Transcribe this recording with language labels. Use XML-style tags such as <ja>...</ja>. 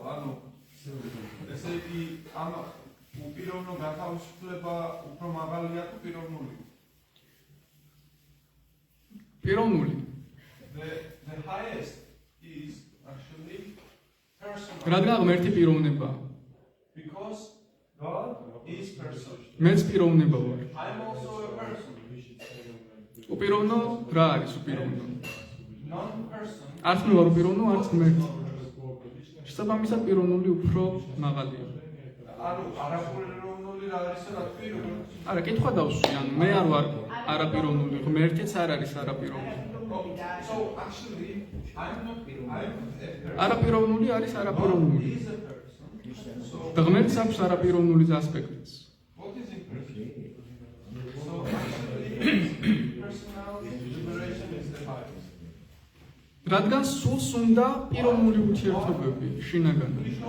<ka>ანუ ესე იგი ამ უპიროვნო გათავისუფლება უფრო მაღალია თუ პიროვნული? პიროვნული.</ka> <en>The highest is actually personal.</en> <ka>რადგან ღმერთი პიროვნებაა.</ka> <en>Because God is person.</en> <ka>მეც პიროვნება ვარ.</ka> <en>I'm also a person.</en> <ka>უპიროვნო რა არის უპიროვნო?</ka> <en>Non-person.</en> <ka>არც მე ვარ უპიროვნო, არც ღმერთი. შესაბამისად პიროვნული უფრო მაღალია. ანუ არაპიროვნული რა არის რა პიროვნული? არა, კითხვა დავსვი, ანუ მე არ ვარ არაპიროვნული, ღმერთიც არ არის არაპიროვნული.</ka> <en>So actually I'm not pirოვნული.</en> <ka>არაპიროვნული არის არაპიროვნული.</ka> <en>He is a person. So</en> <ka>და ღმერთს აქვს არაპიროვნული ასპექტიც.</ka> <en>what is impersonal? So actually personal liberation is the highest.</en> <ka>რადგან სულს უნდა პიროვნული ურთიერთობები შინაგანად.</ka>